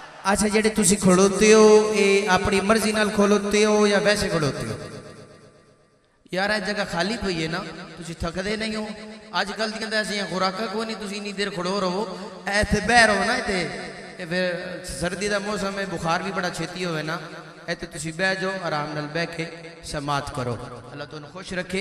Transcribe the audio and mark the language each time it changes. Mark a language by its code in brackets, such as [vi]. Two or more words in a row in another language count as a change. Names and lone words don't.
[pa] اچھا جڑے تسی کھڑوتے ہو اے اپنی مرضی نال کھڑوتے ہو یا ویسے کھڑوتے ہو؟ یار ایک جگہ خالی پئی ہے نا، تسی تھک دے نہیں ہو؟ آج کل کہندے ایسے خوراکاں کو نہیں، تسی اتنی دیر کھڑو رہو، ایتھے بہ رہو نا، ایتھے پھر سردی دا موسم ہے، بخار بھی بڑا چھیتی ہوئے نا، ایتھے تسی بہ جاؤ آرام نال بہ کے سماعت کرو۔ اللہ تو انہوں خوش رکھے۔